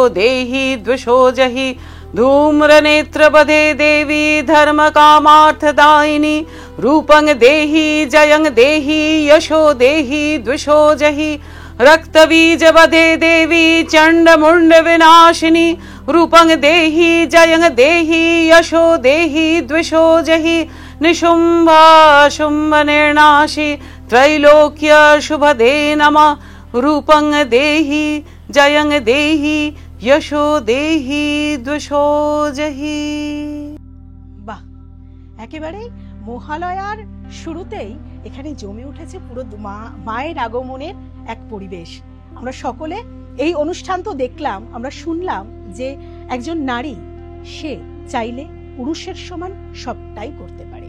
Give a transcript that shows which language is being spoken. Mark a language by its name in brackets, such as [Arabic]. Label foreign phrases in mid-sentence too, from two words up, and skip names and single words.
[Sanskrit] देहि द्विषो जहि धूम्रनेत्रबधे देवी धर्मकामार्थदायिनी रूपं देहि जयं देहि यशो देहि द्विषो जहि रक्तबीजबधे देवी चण्डमुण्डविनाशिनी रूपं देहि जयं देहि यशो देहि द्विषो जहि निशुम्भाशुम्भनिर्नाशी त्रैलोक्य शुभदे नमः रूपं देहि जयं देहि यशो देहि द्विषो जहि। [Bangla] বাহ, একেবারে মহালয়ার শুরুতেই এখানে জমে উঠেছে পুরো মায়ের আগমনের এক পরিবেশ। আমরা সকলে এই অনুষ্ঠান তো দেখলাম, আমরা শুনলাম যে একজন নারী সে চাইলে পুরুষের সমান সবটাই করতে পারে।